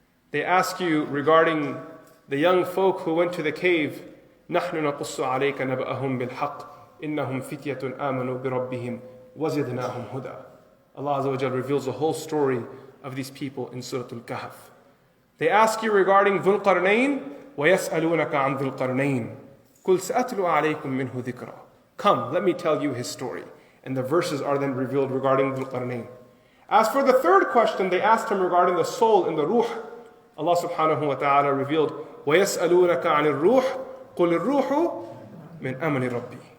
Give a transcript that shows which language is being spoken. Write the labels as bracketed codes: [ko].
[en] They ask you regarding the young folk who went to the cave, [ar] نَحْنُ نَقُصُّ عَلَيْكَ نَبَأَهُمْ بِالْحَقِّ إِنَّهُمْ فِتْيَةٌ آمَنُوا بِرَبِّهِمْ وَزِدْنَاهُمْ هُدًى. [en] Allah Azza wa Jal reveals the whole story of these people in Surah Al-Kahf. They ask you regarding Dhul Qarnayn, [ar] وَيَسْأَلُونَكَ عَنْ ذِي الْقَرْنَيْنِ قُلْ سَأَتْلُ عَلَيْكُمْ مِنْهُ ذِكْرًا. [en] Come, let me tell you his story. And the verses are then revealed regarding Dhul Qarnayn. As for the third question, they asked him regarding the soul and the ruh. Allah subhanahu wa ta'ala revealed, [ar] وَيَسْأَلُونَكَ عَنِ الرُّوحِ قُلِ الرُّوحُ مِنْ أَمْرِ رَبِّي.